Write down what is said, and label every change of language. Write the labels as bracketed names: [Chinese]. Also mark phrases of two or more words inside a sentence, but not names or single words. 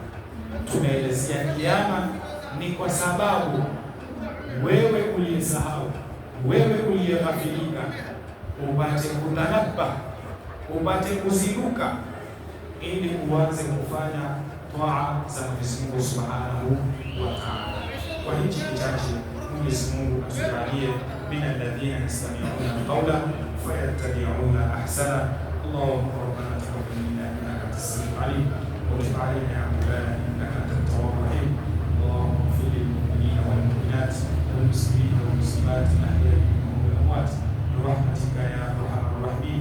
[Swahili] Tunaelezea kiyama ni kwa sababu wewe uliyesahau, wewe uliyeghafilika, upate kutanabba, upate kuzinduka, ili uanze kufanya taa za Mwenyezi Mungu [Arabic] سبحانه وتعالى. [Swahili] Kwa hichi kichache Mwenyezi Mungu atujalie [Arabic] من الذين يستمعون القول فيتبعون أحسن. اللهم ربنا تقبل منا إنك أنت السميع العليم وتب علينا يا مولانا إنك أنت التواب الرحيم. اللهم اغفر للمؤمنين والمؤمنات والمسلمين والمسلمات الأحياء منهم والأموات برحمتك يا أرحم الراحمين.